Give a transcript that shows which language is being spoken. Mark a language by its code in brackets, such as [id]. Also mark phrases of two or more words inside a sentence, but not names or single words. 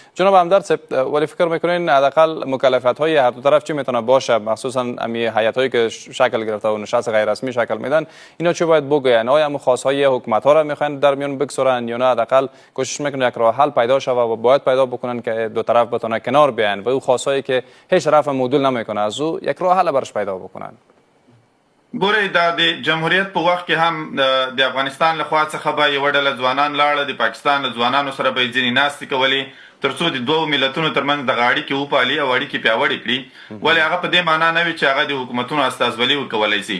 [fa] جناب همدرد صاحب، ولی فکر میکنین حداقل مکلفیت های هر دو طرف چی میتونه باشه، مخصوصا امی هیئت هایی که شکل گرفته و نشست غیر رسمی شکل میدن، اینا چی باید بگوین؟ آیا هم خاص های حکومت ها را میخواین در میون بگذارن یا نه حداقل کوشش میکنن یک راه حل پیدا شوه و باید پیدا بکنن که دو طرف بتونه کنار بیان و او خاص هایی که هیچ طرف مدول نمیکنه از او یک راه حل برش پیدا بکنن؟ [ps] ګورئ دا د جمهوریت په وخت کې هم د افغانستان له خوا څخه به یوه ډله ځوانان لاړه، د پاکستان له ځوانانو سره به یې ځینې ناستې کولې ترڅو د دوو ملتونو ترمنځ دغه اړیکې وپالي او اړیکې پیاوړې کړي. ولې هغه په دې معنا نه وي چې هغه د حکومتونو استازولي وکولی سي.